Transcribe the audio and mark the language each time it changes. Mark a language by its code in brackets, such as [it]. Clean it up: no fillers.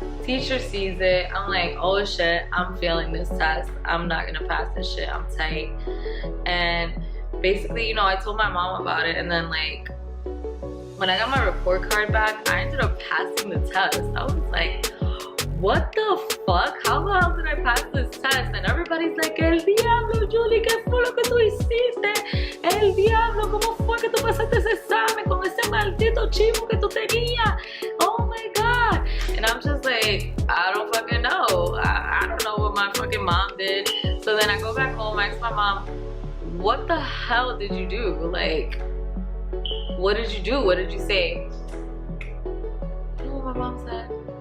[en] Teacher sees it. I'm like, oh shit, I'm failing this test. I'm not gonna pass this shit. I'm tight. And basically, you know, I told my mom about it, and then like when I got my report card back, I ended up passing the test. I was like, what the fuck? How the hell did I pass this test? And everybody's like, [es] el diablo, Julie, ¿qué fue lo que tú hiciste? El diablo, ¿cómo fue que tú pasaste ese examen con ese maldito chivo que tú tenías? [en] Oh my god. And I'm just like, I don't fucking know. I don't know what my fucking mom did. So then I go back home, I ask my mom, what the hell did you do? Like, what did you do? What did you say? You know what my mom said?